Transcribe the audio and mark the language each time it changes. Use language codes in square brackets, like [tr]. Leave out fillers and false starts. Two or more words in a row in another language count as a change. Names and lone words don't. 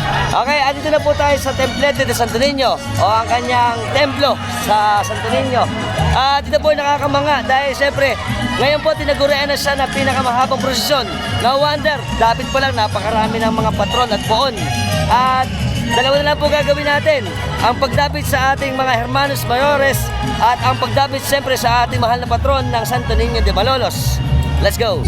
[tl] Okay, andito na po tayo sa Templete de Santo Niño o ang kanyang templo sa Santo Niño. Dito po nakakamanga dahil siyempre ngayon po tinagurian na siya ng pinakamahabang prosesyon. [en] No wonder, [tl] dapat pa lang napakarami ng mga patron at poon. At dalawa na lang po gagawin natin. Ang pagdapit sa ating mga [es] hermanos mayores [tl] at ang pagdapit siyempre sa ating mahal na patron ng Santo Niño de Malolos. [en] Let's go!